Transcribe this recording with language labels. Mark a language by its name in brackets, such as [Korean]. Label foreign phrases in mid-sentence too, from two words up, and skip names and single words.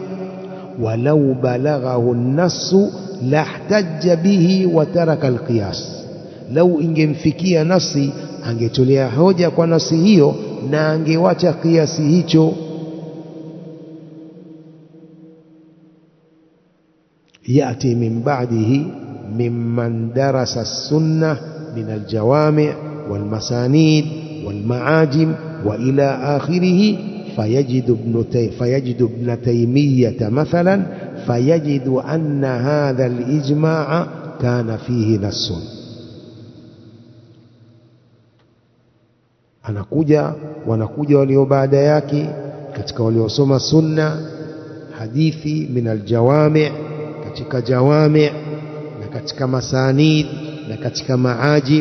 [Arabic] ولو بلغه النص لاحتج به وترك القياس, [Swahili] lau ingemfikia nasi angetolea hoja kwa nasi hiyo na angewacha kiasi hicho. [Arabic] يأتي من بعده ممن درس السنة من الجوامع والمسانيد والمعاجم وإلى آخره فيجد ابن تيمية مثلا فيجد أن هذا الإجماع كان فيه نص. [Swahili] wanakuja walio baada yake katika waliosoma sunna, hadithi [Arabic] من الجوامع', [Swahili] katika jawami' na katika masanid na katika maajim.